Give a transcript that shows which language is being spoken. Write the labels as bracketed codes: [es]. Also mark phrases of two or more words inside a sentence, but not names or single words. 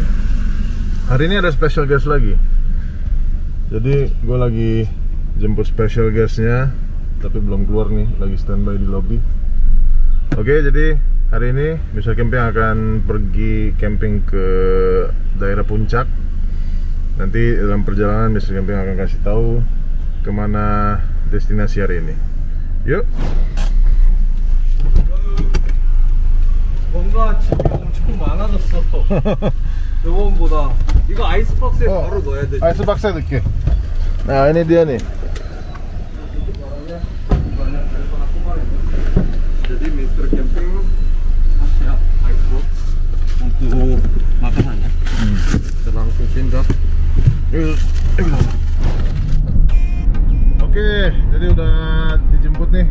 [id] Hari ini ada [en] special guest [id] lagi. Jadi gue lagi jemput special guestnya, tapi belum keluar nih, lagi standby di lobby. Oke, jadi hari ini Mr. Camping akan pergi camping ke daerah Puncak. Nanti dalam perjalanan Mr. Camping akan kasih tahu kemana destinasi hari ini. Yuk. [ko] 뭔가 집이 엄청 많아졌어. 저번보다. 이거 아이스박스에 바로 넣어야 되지. 아이스박스에 넣게. [id] Nah, ini dia nih. Jadi Mr. Camping ya icebox untuk makanannya. Kita langsung pindah. Oke, jadi udah dijemput nih.